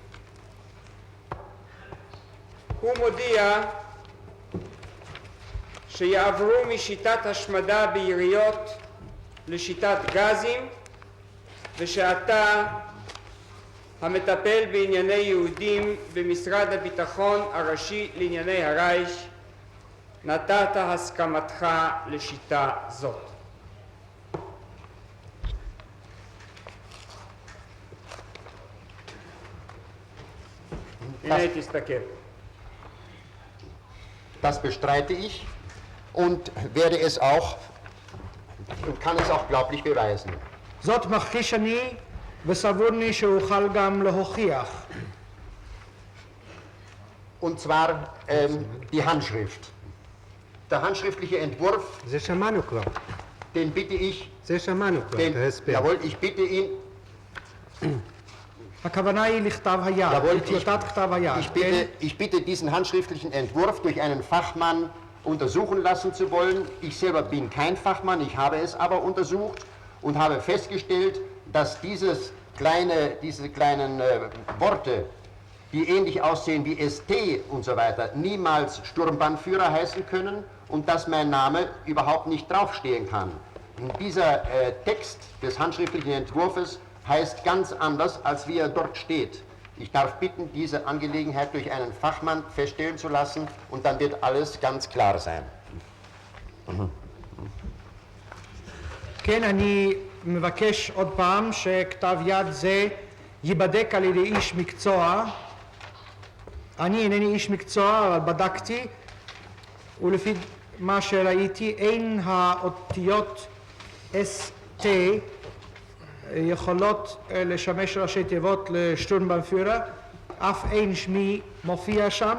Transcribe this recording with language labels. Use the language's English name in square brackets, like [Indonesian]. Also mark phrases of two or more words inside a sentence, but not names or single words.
[Hebrew] הוא מודיע שיעברו משיטת השמדה ביריות לשיטת גזים, ושאתה המטפל בענייני יהודים במשרד הביטחון הראשי לענייני הרייך, נתת הסכמתך לשיטה זאת. הנה תסתכל. [German] Das bestreite ich und werde es auch und kann es auch glaublich beweisen. [Hebrew] זאת מכחיש אני וסבורני שאוכל גם להוכיח. [German] Und zwar die Handschrift. Der handschriftliche Entwurf, [Hebrew] זה שמענו כבר. [German] den bitte ich, [Hebrew] זה שמענו כבר, את ההסבר. [German] jawohl, ich bitte ihn, [Hebrew] הכוונה היא לכתב היד, [German] Jawohl, [Hebrew] לטיוטת כתב היד. [German] ich bitte diesen handschriftlichen Entwurf durch einen Fachmann untersuchen lassen zu wollen. Ich selber bin kein Fachmann, ich habe es aber untersucht und habe festgestellt, dass diese kleinen Worte, die ähnlich aussehen wie ST und so weiter, niemals Sturmbannführer heißen können und dass mein Name überhaupt nicht draufstehen kann. Dieser Text des handschriftlichen Entwurfs heißt ganz anders, als wie er dort steht. Ich darf bitten, diese Angelegenheit durch einen Fachmann feststellen zu lassen und dann wird alles ganz klar sein. [Hebrew] כן, אני מבקש עוד פעם שכתב יד זה ייבדק על ידי איש מקצוע. אני אינני איש מקצוע, אבל בדקתי, ולפי מה שראיתי, אין האותיות ST יכולות לשמש ראשי תיבות לשטורמבנפיורר, אף אין שמי מופיע שם.